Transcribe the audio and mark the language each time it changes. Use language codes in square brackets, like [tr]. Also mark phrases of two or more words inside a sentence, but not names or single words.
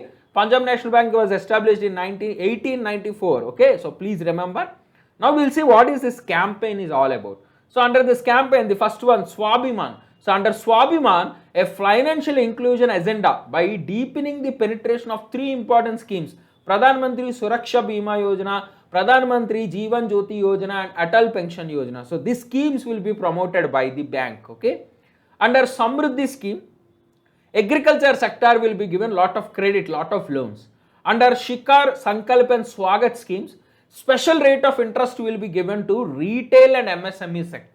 [en] Punjab National Bank was established in 1894. Okay, so please remember. Now we'll see what is this campaign is all about. So under this campaign, the first one, Swabhiman. So under Swabhiman, a financial inclusion agenda by deepening the penetration of 3 important schemes: Pradhan Mantri Suraksha Bima Yojana, Pradhan Mantri Jeevan Jyoti Yojana and Atal Pension Yojana. So these schemes will be promoted by the bank. Okay. Under Samruddhi scheme, agriculture sector will be given lot of credit, lot of loans. Under Shikar, Sankalp and Swagat schemes, special rate of interest will be given to retail and MSME sector.